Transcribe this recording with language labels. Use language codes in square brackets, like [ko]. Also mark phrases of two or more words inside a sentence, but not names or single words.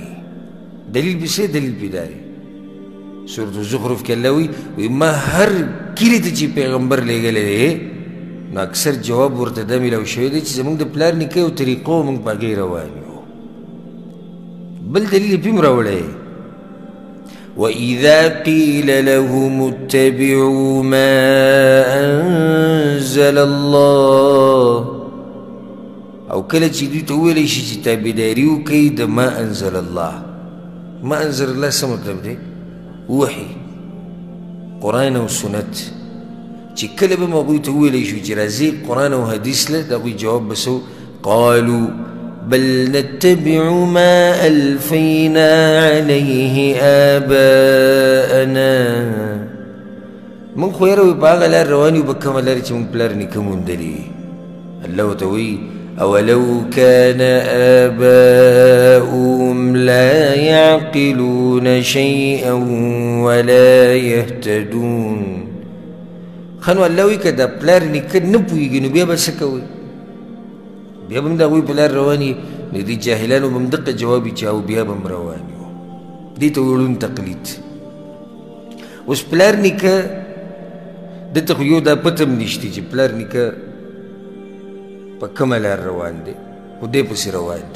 [ps] دلیل به څه دلیل پیدا دی؟ سورة الزخرف کې الله وی ما هر کلي ته چې پیغمبر لېږلی دی نو اکثر جواب ورته دا میلاو شوی دی چې زموږ د پلار نیکه یو طریقه و، موږ په هغې روان یو. بل دلیل یې پیم راوړی [ar] وَإِذَا قِيلَ لَهُمُ اتَّبِعُوا مَا أَنزَلَ اللَّهُ. [ps] او کله چې دوی ته وویلی شي چې تابعداري وکړئ د [ar] ما انزل الله، ما انزل الله [ps] څه مطلب دی؟ وحي قرآن او سنت. چې کله به م هغوی ته وویلی شو چې راځئ قرآن او حدیث له، د هغوی جواب به څه؟ [ar] قالوا بل نتبع ما ألفينا عليه آباءنا. [ps] من خو یاره وی په هغه لار روان یو، په کومه لارې چې موږ پلار نیکه موندلي. الله ورته وایي [ar] أولو كان آباؤهم لا يعقلون شيئا ولا يهتدون. [ps] خنو الله وی که دا پلار نیکه نه پوهېږي نو بیا به څه کوئ؟ بیا به هم د هغوی په لار روان یې، نو دې جاهلانو به هم دقه جواب یې چې او بیا به هم روان یو. دې ته وړون تقلید. اوس پلار نیکه دته خو یو دا پته هم نشته چې پلار نیکه په کومه لار روان دی، خو دې پسې روان دی.